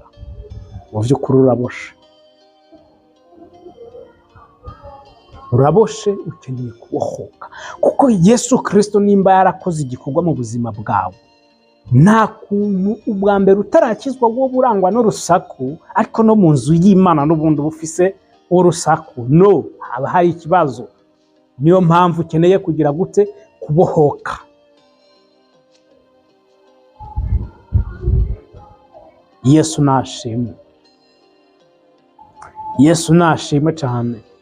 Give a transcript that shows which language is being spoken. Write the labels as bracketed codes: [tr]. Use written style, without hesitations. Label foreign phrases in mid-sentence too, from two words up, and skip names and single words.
[rn] Mu by'ukuri uraboshe, ukeneye kubohoka, kuko Yesu Kristo nimba yarakoze igikorwa mu buzima bwawe, nta kuntu ubwa mbere utarakizwa wo burangwa n'urusaku, ariko no mu nzu y'Imana n'ubundi bufise urusaku. No, haba hari ikibazo. Niyo mpamvu ukeneye kugira gute? Kubohoka. Yesu nashimwe. Yesu nashimwe cyane.